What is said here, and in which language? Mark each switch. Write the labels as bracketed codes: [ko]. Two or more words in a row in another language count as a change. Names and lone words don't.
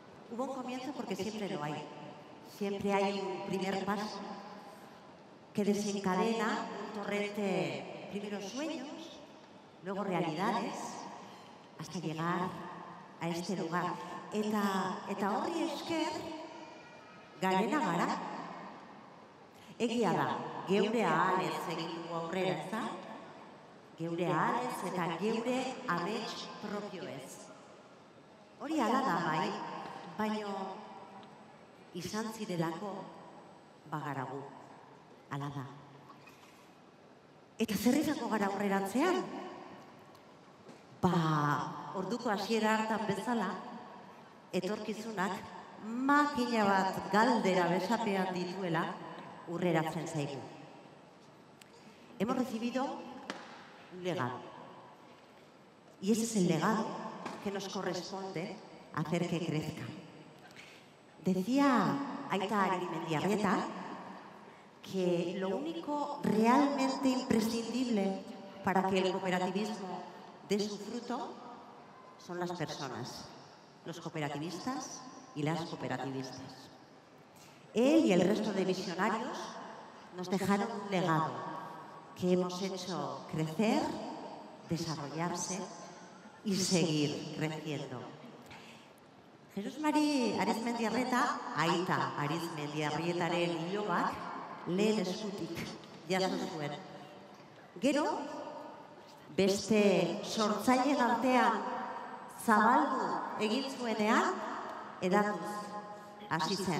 [es] Hubo un comienzo porque siempre lo hay. Siempre hay un primer paso que desencadena un torrente, primero sueños, luego realidades, hasta llegar a este lugar. [eu] Eta horri esker, garena gara. Egia da, geure ahalez egin dugu aurrera, ez da? Geure ahalez eta geure amets propioez. Hori hala da bai, baino izan zirelako bagaragu. Hala da. Eta zer izango gara aurrerantzean? Orduko hasiera hartan bezala, etorkizunak makina bat galdera besapean dituela urreratzen zaigu. [es] Hemos recibido un legado. Y ese es el legado que nos corresponde hacer que crezca. Decía Aita Arizmendiarrieta que lo único realmente imprescindible para que el cooperativismo dé su fruto son las personas, los cooperativistas y las cooperativistas. Él y el resto de visionarios nos dejaron un legado que hemos hecho crecer, desarrollarse y seguir creciendo. [eu] Jesús Mari Arizmendiarrieta, Aita Arizmendiarrietaren ilobak lehen eskutik jaso zuen. Gero, beste sortzaileen artean zabaldu egin zuenean, edatuz hasi zen.